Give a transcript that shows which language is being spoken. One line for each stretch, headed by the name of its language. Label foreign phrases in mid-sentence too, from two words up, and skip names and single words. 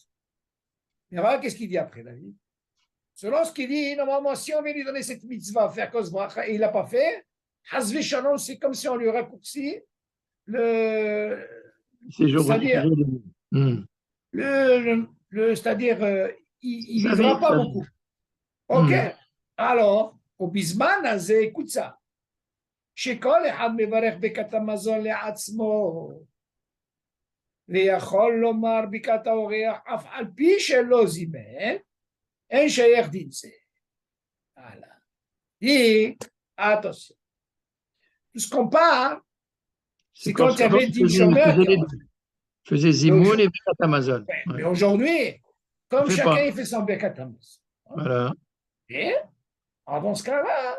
French: Et voilà, qu'est-ce qu'il dit après, David? Selon ce qu'il dit, normalement, si on vient lui donner cette mitzvah, faire
Hebrew: כוס ברכה,
French: et il ne l'a pas fait,
Hebrew: חס ושלום,
French: c'est comme si on lui raccourcit c'est-à-dire, c'est-à-dire, il ne vivra pas beaucoup. Ok? Alors, au Bisman, écoute ça.
Hebrew: שכל אחד מברך ברכת המזון לעצמו ויכול לומר ברכת האורח אף על פי שלא זימן, אין שייך דין זה. הלאה.
French: attention. Tout ce qu'on parle, c'est quand il y avait
Hebrew: דין שומר.
French: Faisait Zimoun et
Hebrew: ברכת המזון.
French: Mais aujourd'hui, comme chacun il fait son
Hebrew: ברכת המזון.
French: Voilà. Et dans ce cas-là,